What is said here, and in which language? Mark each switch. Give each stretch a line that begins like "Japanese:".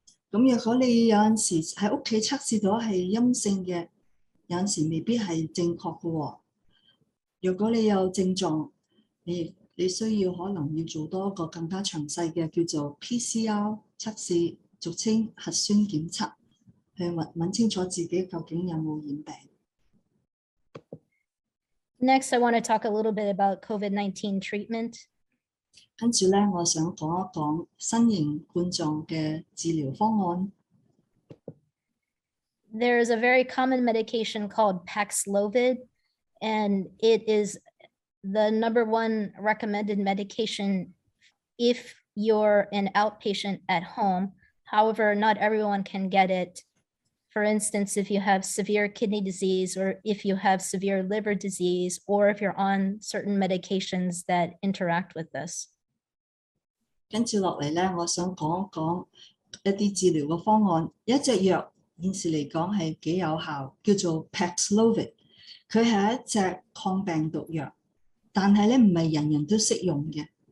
Cantonese: 咁若果你有陣時喺屋企測試到係陰性嘅，有陣時未必係正確嘅喎。若果你有症狀，你需要可能要做多一個更加詳細嘅叫做 PCR 測試，俗稱核酸檢測，去揾清楚自己究竟有冇染病。
English: Next, I want to talk a little bit about COVID-19 treatment.
Cantonese: 跟住咧，我想講一講新型冠狀嘅治療方案。
English: There is a very common medication called Paxlovid, and it is the #1 recommended medication if you're an outpatient at home. However, not everyone can get it. For instance, if you have severe kidney disease, or if you have severe liver disease, or if you're on certain medications that interact with this.
Cantonese: 跟住落嚟咧，我想講一講一啲治療嘅方案。有一隻藥現時嚟講係幾有效，叫做 Paxlovid。佢係一隻抗病毒藥，但係咧唔係人人都適用嘅。